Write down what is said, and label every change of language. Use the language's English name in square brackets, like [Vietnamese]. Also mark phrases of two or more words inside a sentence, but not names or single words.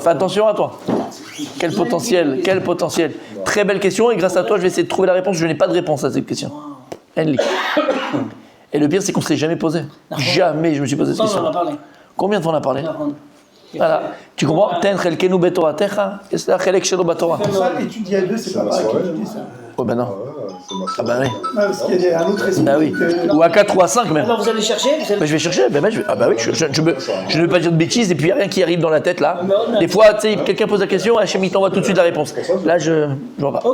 [French] Fais attention à toi. Quel potentiel. Très belle question, et grâce à toi, je vais essayer de trouver la réponse. Je n'ai pas de réponse à cette question. Henley. Et le pire, c'est qu'on ne se l'est jamais posé. Jamais je me suis posé cette question. On en a parlé. Combien de fois on a parlé? Voilà. Tu comprends? [Hebrew] תן חלקנו בתורתך, [French] et c'est la [Hebrew] חלק שלו בתורה. [French] Ça, étudier à deux, c'est pas pareil qu'étudier ça. Oh ben non. C'est ma Ah bah oui. Non, parce qu'il y a un autre esprit. Bah oui. Ou à 4 ou à 5 même. Alors vous allez chercher Bah, je vais chercher. Ah bah oui, je ne veux pas dire de bêtises et puis il n'y a rien qui arrive dans la tête là. Des fois, tu sais, quelqu'un pose la question, Hachem il t'envoie tout de suite la réponse. Là, je vois pas.